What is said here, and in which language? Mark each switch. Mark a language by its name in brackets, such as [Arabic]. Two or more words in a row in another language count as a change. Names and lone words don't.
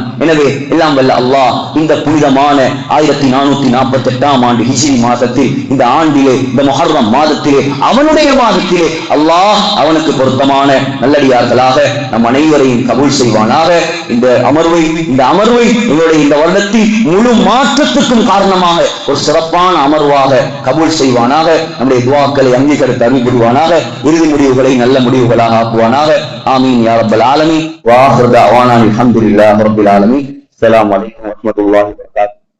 [Tamil] எனவே எல்லாம் வல்ல அல்லாஹ் இந்த புனிதமான 1448ஆம் ஆண்டு ஹிஜ்ரி மாதத்தில், இந்த ஆண்டிலே, இந்த முஹர்ரம் மாதத்திலே, அவனுடைய மாதத்திலே அல்லாஹ் அவனுக்கு பொருத்தமான நல்லடியார்களாக நம் அனைவரையும் கபூல் செய்வானாக. இந்த அமர்வை எங்களுடைய இந்த வருடத்தில் முழு மாற்றத்துக்கும் காரணமாக ஒரு சிறப்பான அமர்வாக கபூல் செய்வானாக. நம்முடைய துஆக்களை அங்கீகரித்து அருள் புரிவானாக. இறுதி முடிவுகளை நல்ல முடிவுகளாக ஆக்குவானாக. [Arabic] آمين يا رب العالمين. وآخر دعوانا الحمد لله رب العالمين. السلام عليكم ورحمة الله وبركاته.